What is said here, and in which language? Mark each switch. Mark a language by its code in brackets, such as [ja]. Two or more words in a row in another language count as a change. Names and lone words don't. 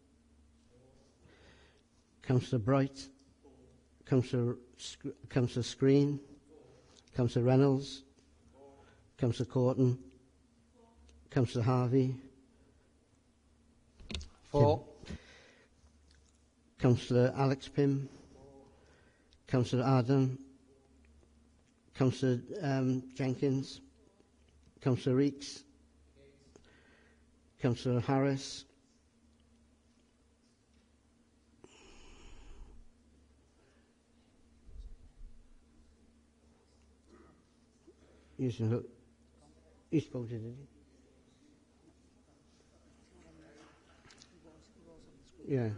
[en] Councillor Bright? Councillor Screen? Councillor Reynolds? Councillor Corton? Councillor Harvey? 4. Councillor Alex Pym? Councillor Adam? Councillor Jenkins? Councillor Reeks? Councillor Harris? He's voted, did he? Yeah.